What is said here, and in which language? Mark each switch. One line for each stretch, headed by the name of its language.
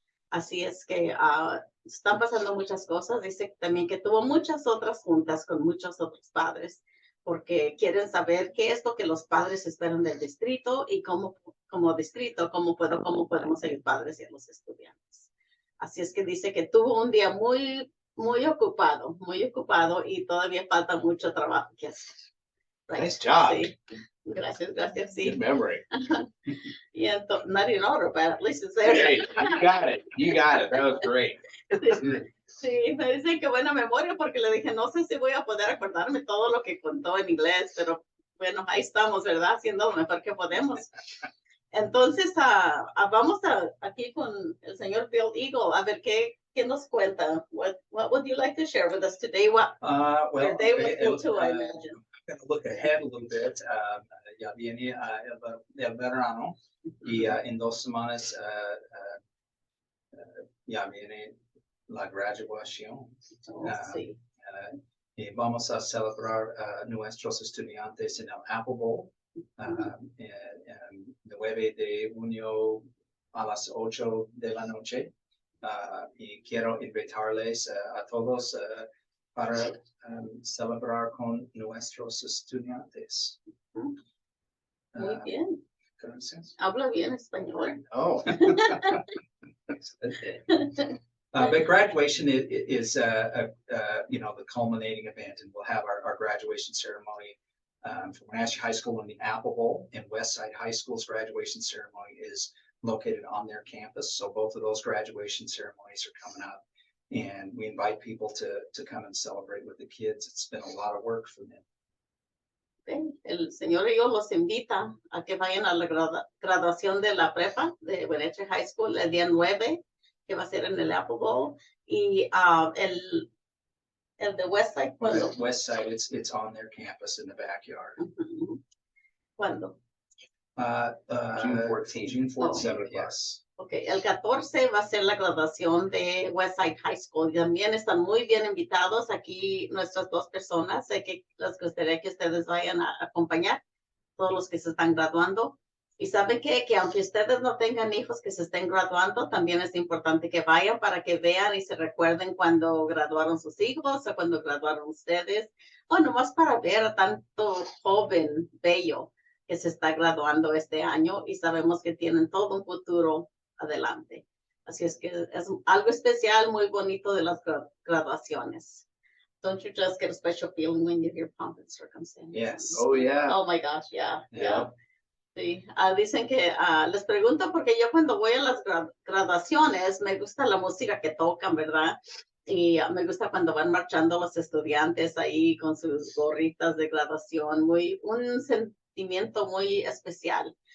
Spanish: Así es que están pasando muchas cosas. Dice también que tuvo muchas otras juntas con muchos otros padres, porque quieren saber qué es lo que los padres esperan del distrito y cómo podemos ser padres y a los estudiantes. Así es que dice que tuvo un día muy ocupado, y todavía falta mucho trabajo que hacer.
English: Right. Nice job.
Spanish: Sí. Gracias, sí.
English: Good memory.
Spanish: Y entonces,
English: not in order, but at least it's there. Hey, you got it. That was great.
Spanish: Sí, me dicen que buena memoria, porque le dije, no sé si voy a poder acordarme todo lo que contó en inglés, pero bueno, ahí estamos, ¿verdad? Haciendo lo mejor que podemos. Entonces, vamos aquí con el señor Bill Eagle, a ver qué nos cuenta.
English: What would you like to share with us today? Well, they will too, I imagine. I'm going to look ahead a little bit.
Spanish: Ya viene el verano, y en 2 semanas ya viene la graduación. Sí. Y vamos a celebrar nuestros estudiantes en el Apple Bowl, el 9 de junio a las 8 de la noche. Y quiero invitarles a todos para celebrar con nuestros estudiantes. Muy bien. Gracias. Habla bien español. Oh.
English: But graduation is the culminating event, and we'll have our graduation ceremony from Wenatchee High School in the Apple Bowl, and Westside High School's graduation ceremony is located on their campus. So both of those graduation ceremonies are coming up, and we invite people to come and celebrate with the kids. It's been a lot of work for them.
Spanish: El señor y yo los invita a que vayan a la graduación de la prepa de Wenatchee High School el día 9, que va a ser en el Apple Bowl, y el de Westside, ¿cuándo?
English: Westside, it's on their campus in the backyard.
Spanish: ¿Cuándo?
English: June 14th. June 14th, 7 o'clock. yes.
Spanish: Okay, el 14 va a ser la graduación de Westside High School. También están muy bien invitados aquí nuestras 2 personas. Sé que les gustaría que ustedes vayan a acompañar, todos los que se están graduando. Y saben que aunque ustedes no tengan hijos que se estén graduando, también es importante que vayan para que vean y se recuerden cuando graduaron sus hijos o cuando graduaron ustedes, o nomás para ver a tanto joven bello que se está graduando este año, y sabemos que tienen todo un futuro adelante. Así es que es algo especial, muy bonito de las graduaciones.
English: Don't you just get a special feeling when you hear pomp and circumstance? Yes. Oh, yeah. Oh my gosh, yeah. Yeah.
Spanish: Sí, dicen que les pregunto porque yo cuando voy a las graduaciones me gusta la música que tocan, ¿verdad? Y me gusta cuando van marchando los estudiantes ahí con sus gorritas de graduación, un sentimiento muy especial.